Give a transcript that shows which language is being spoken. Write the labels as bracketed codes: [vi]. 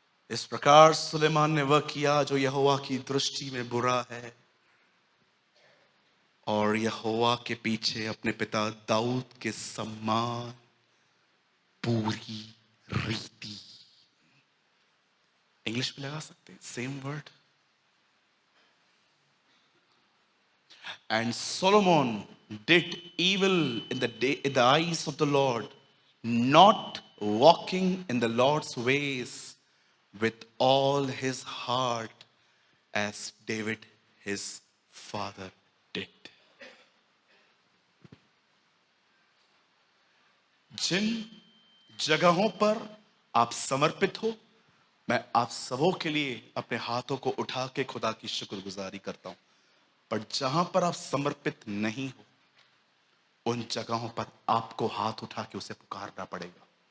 [hi] इस प्रकार सुलेमान ने वह किया जो यहोवा की दृष्टि में बुरा है, और यहोवा के पीछे अपने पिता दाऊद के सम्मान पूरी रीति। इंग्लिश में लगा सकते हैं same word. [en] And Solomon did evil in the eyes of the Lord, not walking in the Lord's ways with all his heart, as David his father did. [hi] जिन जगहों पर आप समर्पित हो, मैं आप सबों के लिए अपने हाथों को उठा के खुदा की शुक्रगुजारी करता हूं। पर जहां पर आप समर्पित नहीं हो, उन जगहों पर आपको हाथ उठा के उसे पुकारना पड़ेगा।